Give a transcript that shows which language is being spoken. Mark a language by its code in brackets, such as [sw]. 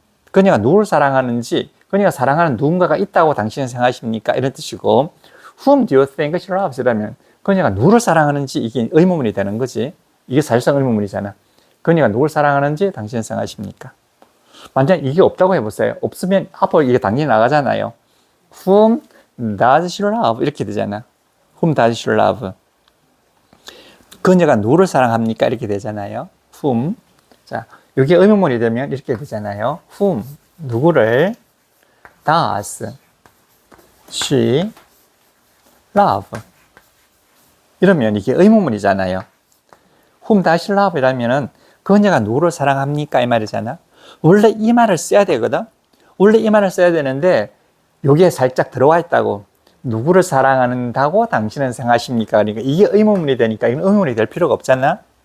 [ko] 그녀가 누구를 사랑하는지, 그녀가 사랑하는 누군가가 있다고 당신은 생각하십니까? 이런 뜻이고, [en] whom do you think she loves? [ko] 라면 그녀가 누구를 사랑하는지, 이게 의문문이 되는 거지. 이게 사실상 의문문이잖아. 그녀가 누구를 사랑하는지 당신은 생각하십니까? 만약 이게 없다고 해보세요. 없으면 앞으로 이게 당연히 나가잖아요. [en] Whom does she love? [ko] 이렇게 되잖아. [en] Whom does she love? [ko] 그녀가 누구를 사랑합니까? 이렇게 되잖아요. Whom. 자, 이게 의문문이 되면 이렇게 되잖아요. [en] Whom. 누구를 does she love? [ko] 이러면 이게 의문문이잖아요. [en] Whom does she love? [ko] 이라면은 그녀가 누구를 사랑합니까? 이 말이잖아. 원래 이 말을 써야 되거든. 원래 이 말을 써야 되는데 여기에 살짝 들어와 있다고. 누구를 사랑한다고 당신은 생각하십니까? 그러니까 이게 의문문이 되니까 이건 의문문이 될 필요가 없잖아.